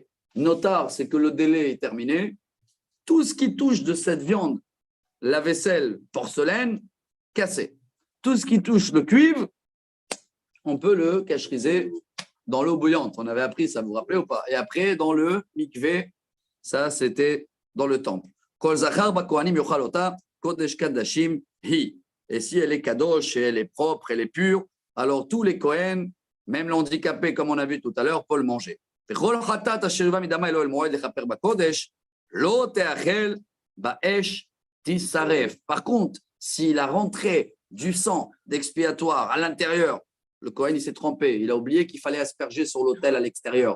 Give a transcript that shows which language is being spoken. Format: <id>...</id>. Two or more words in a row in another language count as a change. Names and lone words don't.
<fr>Notar, c'est que le délai est terminé. Tout ce qui touche de cette viande, la vaisselle, porcelaine, cassé. Tout ce qui touche le cuivre, on peut le cacheriser dans l'eau bouillante. On avait appris ça, vous vous rappelez ou pas? Et après, dans le mikvé, ça c'était dans le temple.</fr> <he>כל זכר בכהנים יאכל אותה קודש קדשים היא.</he> <fr>Et si elle est kadosh, et elle est propre, elle est pure, alors tous les Kohen, même l'handicapé, comme on a vu tout à l'heure, peut le manger. Par contre, s'il a rentré du sang d'expiatoire à l'intérieur, le Kohen il s'est trompé, il a oublié qu'il fallait asperger sur l'autel à l'extérieur.</fr>